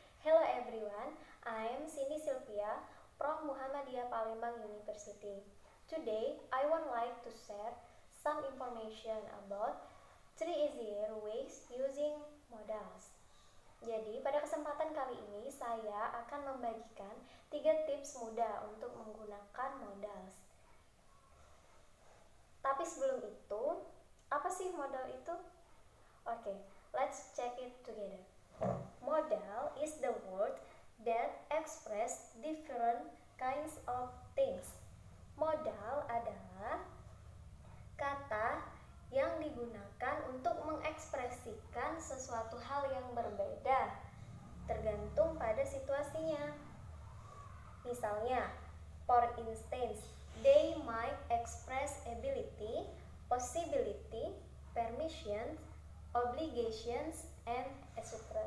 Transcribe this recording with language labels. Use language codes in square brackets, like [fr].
[en] Hello everyone, I am Cindy Sylvia from Muhammadiyah Palembang University. Today, I would like to share some information about 3 easier ways using modals. [id] Jadi, pada kesempatan kali ini saya akan membagikan 3 tips mudah untuk menggunakan modals. Tapi sebelum itu, apa sih modal itu? [en] Okay, let's check it together. Modal is the word that express different kinds of things. [id] Modal adalah kata yang digunakan untuk mengekspresikan sesuatu hal yang berbeda, tergantung pada situasinya. Misalnya, [en] for instance, they might express ability, possibility, permission, obligations, and etc.